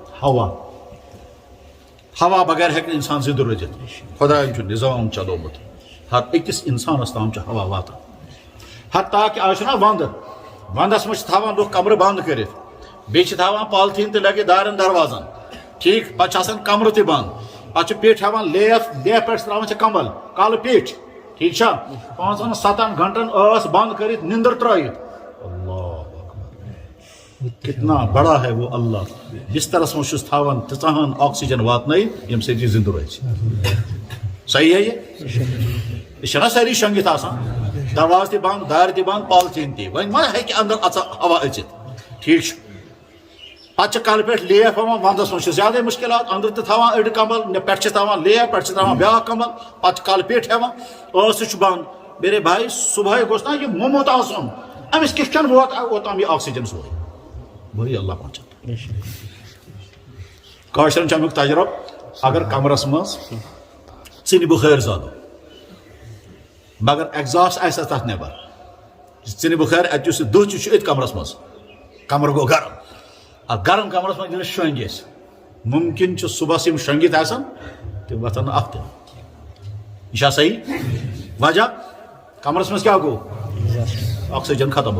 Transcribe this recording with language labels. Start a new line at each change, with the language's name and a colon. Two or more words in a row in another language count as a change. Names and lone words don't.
Kashmiri: ہوا بغیر ہیٚکہِ نہٕ انسان زندٕ روٗزِتھ خۄداین چھُ نظام چلومُت ہر أکِس انسانس تام چھِ ہوا واتان حتیٰ کہِ آز چھُنہ ونٛدٕ ونٛدس منٛز چھِ تھاوان لُکھ کمرٕ بنٛد کٔرِتھ بیٚیہِ چھِ تھاوان پالتھیٖن تہِ لٲگِتھ دارٮ۪ن دروازن ٹھیٖک پتہٕ چھِ آسان کمرٕ تہِ بنٛد پتہٕ چھِ پیٚٹھۍ ہاوان لیف پٮ۪ٹھ تراوان چھِ کمل کالہٕ پیٚٹھۍ ٹھیٖک چھا 5-7 گھنٹن ٲس بنٛد کٔرِتھ نِندٕر ترٲیِتھ اللہ
Urdu: کتنا بڑا ہے وہ اللہ
Kashmiri: بسترس منٛز چھُس تھاوان تیٖژاہن آکسیجن واتنٲیِتھ ییٚمہِ سۭتۍ یہِ زندٕ روزِ
Urdu: صحیح ہے
Kashmiri: یہِ چھِنہ سٲری شۄنگِتھ آسان دروازٕ تہِ بنٛد دارِ تہِ بنٛد پالتھیٖن تہِ وۄنۍ ما ہیٚکہِ انٛدر ہوا أژِتھ ٹھیٖک چھُ پتہٕ چھِ کلہٕ پٮ۪ٹھ لیف ہاوان ونٛدس منٛز چھِ زیادے مُشکلات أنٛدرٕ تہِ تھاوان أڑۍ کمل پٮ۪ٹھٕ چھِ تھاوان لیف پٮ۪ٹھٕ چھِ تھاوان بیٛاکھ کمل پتہٕ چھِ کلہٕ پیٚٹھۍ ہاوان ٲس تہِ چھُ بنٛد
Urdu: میرے بھائی
Kashmiri: صبحٲے گوٚژھ نا یہِ موٚمُت آسُن أمِس کِتھ کٔنۍ ووت اوٚتام یہِ آکسیجن سورُے
Urdu: وہی اللہ پہنچان
Kashmiri: کٲشرٮ۪ن چھُ امیُک تجرب اگر کمرس منٛز ژِنہِ بُخٲرۍ زالو مگر ایگزاسٹ آسہِ تتھ نٮ۪بر ژِنہِ بُخٲرۍ اتہِ یُس یہِ دٕہ چھُ أتھۍ کمرس منٛز کمر گوٚو گرم اتھ گرم کمرس منٛز ییٚلہِ شۄنٛگۍ أسۍ مُمکِن چھُ صبحس یِم شۄنٛگِتھ آسن تِم وۄتھن نہٕ اکھ تہِ یہِ چھا صحیح وجہ کمرس منٛز کیٛاہ گوٚو آکسیجن ختم